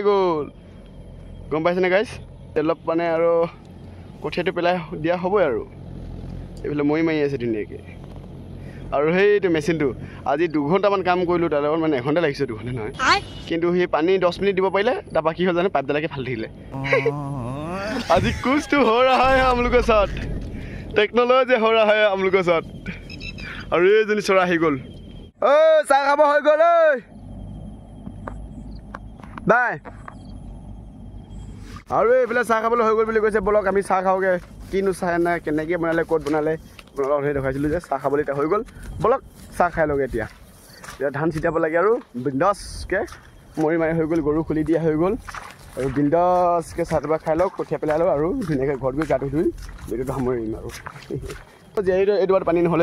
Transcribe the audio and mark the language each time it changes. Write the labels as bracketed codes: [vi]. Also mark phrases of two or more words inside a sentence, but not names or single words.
[as] গ'ল গম পাইছেনে গাইছ অলপ মানে আৰু কঠীয়াটো পেলাই দিয়া হ'বই আৰু এইফালে মৈ মাৰি আছে ধুনীয়াকৈ আৰু সেইটো মেচিনটো আজি 2 ঘণ্টামান কাম কৰিলোঁ তাৰ লগত মানে এঘণ্টা লাগিছে 2 ঘণ্টা নহয় কিন্তু সেই পানী 10 মিনিট দিব পাৰিলে তাৰপৰা কি হ'ল জানো পাইপডালকে ফালি থাকিলে আজি [hi] কুছটো हो रहा है हम लोग के साथ [as] टेक्नोलॉजी हो रहा है हम लोग के साथ আৰু এইজনী চৰা আহি গ'ল ঐ চাহ খাব হৈ গ'ল ঐ বাই আৰু এইফালে চাহ খাবলৈ হৈ গ'ল বুলি কৈছে বলক আমি চাহ খাওঁগৈ কিনো চাহ নাই কেনেকৈ বনালে ক'ত বনালে আপোনালোকক সেই দেখাইছিলোঁ যে চাহ খাবলৈ এতিয়া হৈ গ'ল বলক চাহ খাই লওঁগৈ এতিয়া ধান ছিটাব লাগে আৰু বিন্দাছকৈ মৰি মাৰি হৈ গ'ল গৰু খুলি দিয়া হৈ গ'ল আৰু বিন্দাছকৈ চাহ তাহ খাই লওক কঠীয়া পেলাই লওঁ আৰু ধুনীয়াকৈ ঘৰত গৈ গাটো ধুই ভিডিঅ'টো সামৰিম আৰু এইটো পানী নহ'লে